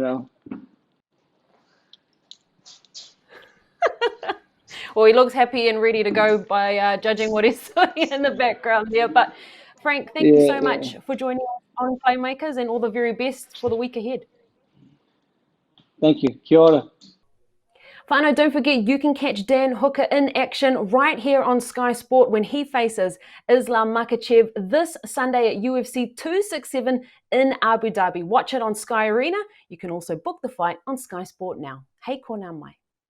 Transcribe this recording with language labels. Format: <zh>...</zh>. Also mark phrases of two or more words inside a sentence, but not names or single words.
<en>Well, he looks happy and ready to go by judging what he's doing in the background there. But Frank, thank you so much for joining us on Playmakers, and all the very best for the week ahead. Thank you.</en> <mi>Kia ora.</mi> <en>Whānau, don't forget you can catch Dan Hooker in action right here on Sky Sport when he faces Islam Makhachev this Sunday at UFC 267 in Abu Dhabi. Watch it on Sky Arena. You can also book the fight on Sky Sport now.</en> <mi>Hei kōna mai.</mi>